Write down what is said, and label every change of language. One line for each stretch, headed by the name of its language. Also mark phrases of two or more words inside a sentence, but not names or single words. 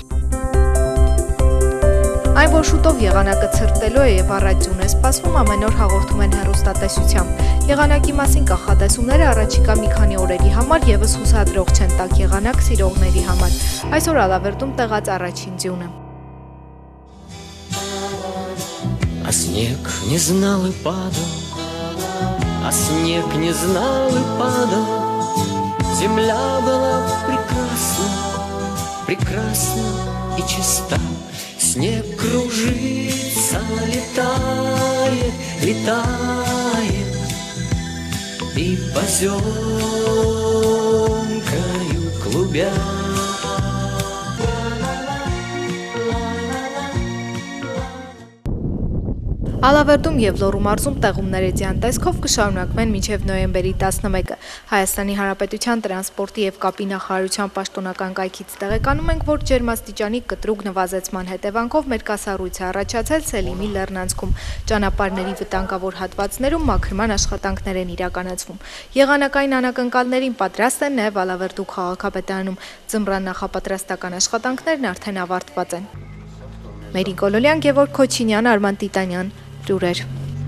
Armenian: Այն, որ շուտով եղանակը ցրտելու է եւ առայծուն է սպասվում, ամեն օր հաղորդում են հեռուստատեսությամբ։ Եղանակի մասին կանխատեսումները առաջիկա մի քանի օրերի համար եւս հուսադրող չեն տաք եղանակ սիրողների համար։ Այսօր Ալավերդում տեղած առաջին ձյունը։
Russian: А снег не знал и падал, а снег не знал и падал. Земля была прекрасна, прекрасна и чиста. Снег кружится, летает, летает, и поземкою клубя.
Armenian: Ալավերդում եւ Լոռու մարզում տեղումներ էջյան տեսքով կշարունակվեն մինչեւ նոյեմբերի 11-ը։ Հայաստանի Հանրապետության տրանսպորտի եւ կապի նախարարության պաշտոնական կայքից տեղեկանում ենք, որ ջերմաստիճանի կտրուկ նվազեցման հետևանքով մերկասառույց է առաջացել Սելիմի լեռնանցքում։ Ճանապարհների վտանգավոր հատվածներում մաքրման աշխատանքներ են իրականացվում։ Եղանակային անակնկալներին պատրաստ են նաեւ Ալավերդու քաղաքապետարանում։ Ձմռան նախապատրաստական աշխատանքներն արդեն ավարտված են։ Մերին Կոլոլյան, Գևորգ Քոչինյան, Արման Տիտանյան, Լուրեր։